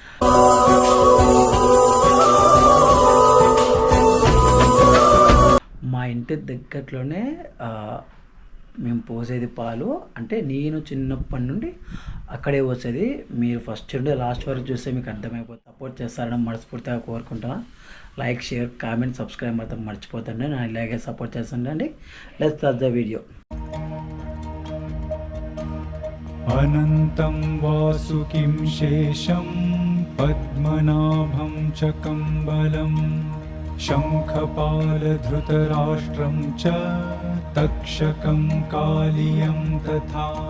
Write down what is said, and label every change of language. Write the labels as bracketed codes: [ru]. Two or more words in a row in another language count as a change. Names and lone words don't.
[te] మా ఇంటి దగ్గరలోనే మేము పోసేది పాలు, అంటే నేను చిన్నప్పటి నుండి అక్కడే పోసేది। మీరు ఫస్ట్ నుండి లాస్ట్ వరకు చూస్తే మీకు అర్థమైపోతుంది। సపోర్ట్ చేస్తారని మనస్ఫూర్తిగా కోరుకుంటున్నా। [en] like, share, comment, subscribe [te] మాత్రం మర్చిపోతండి। నేను ఇలాగే సపోర్ట్ చేస్తానండి। [en] let's start the video. [sa] अनन्तं वासुकिं शेषं पद्मनाभं च कम्बलं शङ्खपालधृतराष्ट्रं च तक्षकं कालियं तथा